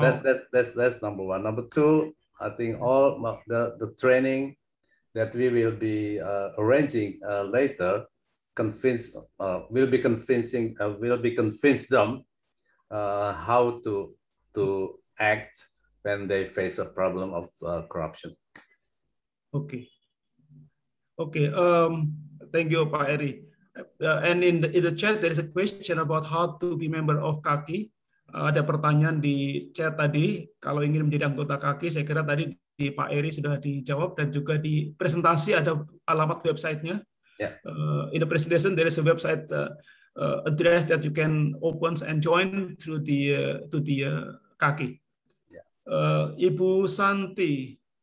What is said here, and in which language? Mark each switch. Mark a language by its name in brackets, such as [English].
[English] That's number one. Number two, I think all the training that we will be arranging later will be convince them how to act when they face a problem of corruption. Okay. Okay. Thank you, Pak Eri. And in the chat, there is a question about how to be member of KAKI. [Indonesian] Ada pertanyaan di chat tadi, kalau ingin menjadi anggota KAKI, saya kira tadi di Pak Eri sudah dijawab, dan juga di presentasi ada alamat websitenya. [English] Yeah. In the presentation, there is a website address that you can open and join through the KAKI. Yeah. Ibu Santi,